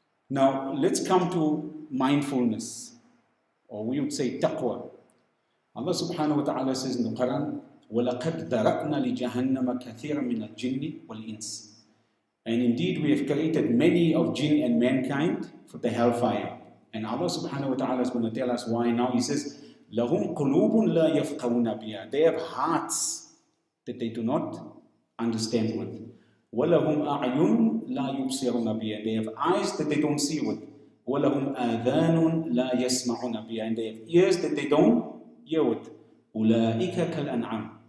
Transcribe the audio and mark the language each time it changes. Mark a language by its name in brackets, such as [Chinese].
[English] Now, let's come to mindfulness, or we would say taqwa. Allah subhanahu wa ta'ala says in the Quran, وَلَقَدْ ذَرَأْنَا لِجَهَنَّمَ كَثِيرًا مِنَ الْجِنِّ وَالْإِنسِ. And indeed we have created many of jinn and mankind for the hellfire. And Allah subhanahu wa ta'ala is going to tell us why now. [Arabic] He says, لَهُمْ قُلُوبٌ لَا يَفْقَهُونَ بِهَا. [English] They have hearts that they do not understand with. [Arabic] وَلَهُمْ أَعْيُنٌ لَا يُبْصِرُونَ بِهَا. [English] They have eyes that they don't see with. [Arabic] وَلَهُمْ آذَانٌ لَا يَسْمَعُونَ بِهَا. [English] And they have ears that they don't hear with. [Arabic] أُولَٰئِكَ كَالْأَنْعَامِ.